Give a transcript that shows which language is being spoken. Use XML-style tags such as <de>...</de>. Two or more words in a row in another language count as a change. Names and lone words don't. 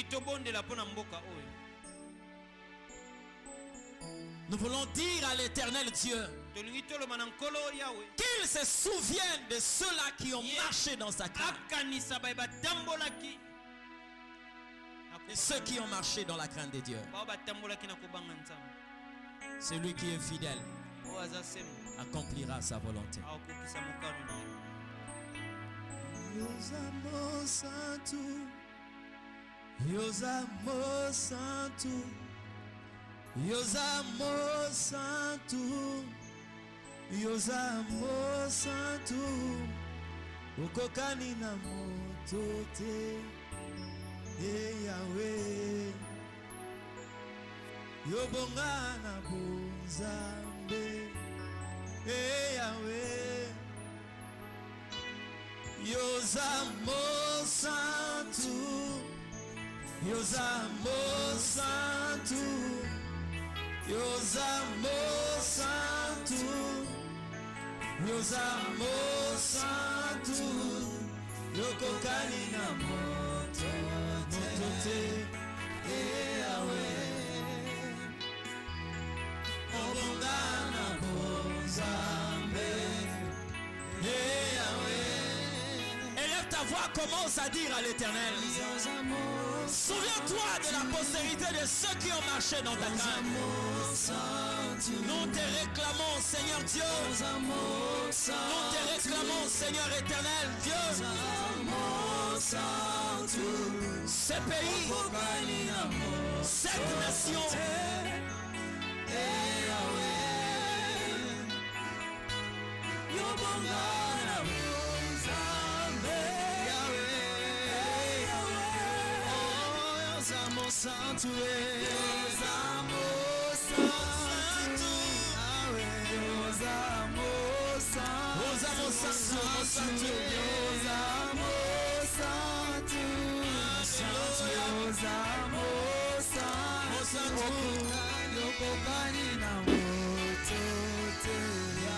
<fr>Nous voulons dire à l'Éternel Dieu qu'il se souvienne de ceux-là qui ont marché dans sa crainte. Et ceux qui ont marché dans la crainte de Dieu. Celui qui est fidèle accomplira sa volonté.</fr> <ln>Yozamo Santo, Yozamo Santo, Yozamo Santo, Yozamo Santo, Ukokani na moto te, Yahweh, Yobonga na bonzambe, Yahweh, Yozamo Santo, Yozamo Santo, Yozamo Santo, Yozamo Santo, Yokokani na moto te, Yahweh, Obonga na bonzambe, Yahweh.</ln> <fr>Élève ta voix, commence à dire à l'Éternel. Souviens-toi de la postérité de ceux qui ont marché dans ta crainte. Nous te réclamons, Seigneur Dieu. Nous te réclamons, Seigneur éternel Dieu. Ce pays, cette nation,</fr> <pt>Santo, Deus amor santo, Deus amor santo, Deus amor santo, Deus amor santo, Deus amor santo,</pt> <ln>Yokokani na moto te.</ln>